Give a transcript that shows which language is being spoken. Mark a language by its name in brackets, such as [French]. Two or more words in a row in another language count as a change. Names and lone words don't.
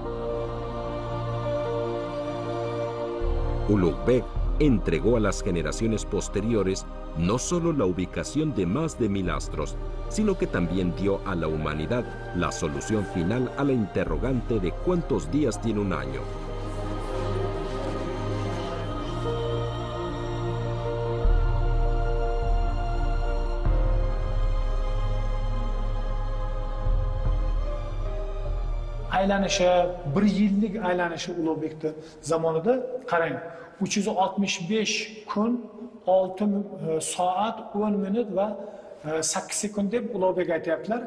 [Spanish] Ulugh Beg entregó a las generaciones posteriores no solo la ubicación de más de 1000 astros, sino que también dio a la humanidad la solución final a la interrogante de cuántos días tiene un año. [Uzbek] Aylanishi, bir yillik aylanishi Ulugh Beg'ni zamonida qarang, 365 kun, 6 soat, 10 minut va 8 sekund deb Ulugh Beg aytayaptilar.